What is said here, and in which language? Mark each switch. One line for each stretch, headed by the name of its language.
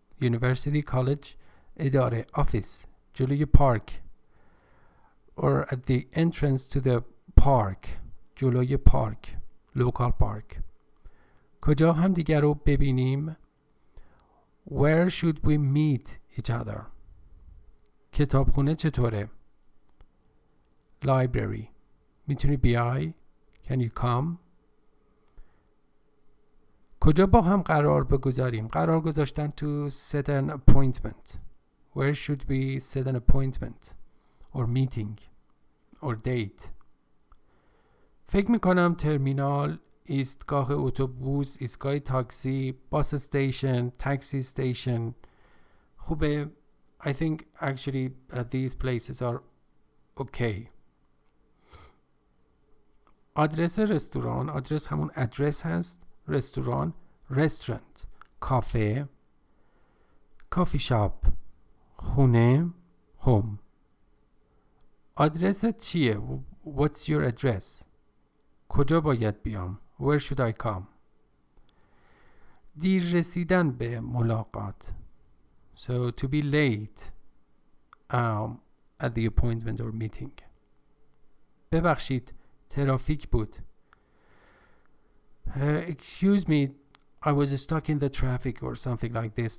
English: University, college, اداره, office.
Persian: جلوی پارک.
English: Or at the entrance to the park.
Persian: جلوی پارک. Local park. کجا هم دیگر رو ببینیم؟
English: Where should we meet each other?
Persian: کتابخونه چطوره؟ Library. میتونی بیای؟
English: Can you come?
Persian: کجا با هم قرار بگذاریم؟ قرار گذاشتن to set an appointment.
English: Where should we set an appointment? Or meeting. Or date.
Persian: فکر میکنم ترمینال، ایستگاه اتوبوس، ایستگاه تاکسی، باس استیشن، تاکسی استیشن خوبه.
English: I think actually these places are okay.
Persian: آدرس رستوران، آدرس همون ادرس هست. رستوران، restaurant. کافه، کافی شاپ. خونه، home. آدرست چیه؟
English: What's your address?
Persian: کجا باید بیام؟
English: Where should I come?
Persian: دیر رسیدن به ملاقات.
English: So to be late at the appointment or meeting.
Persian: ببخشید ترافیک بود.
English: Excuse me, I was stuck in the traffic or something like this.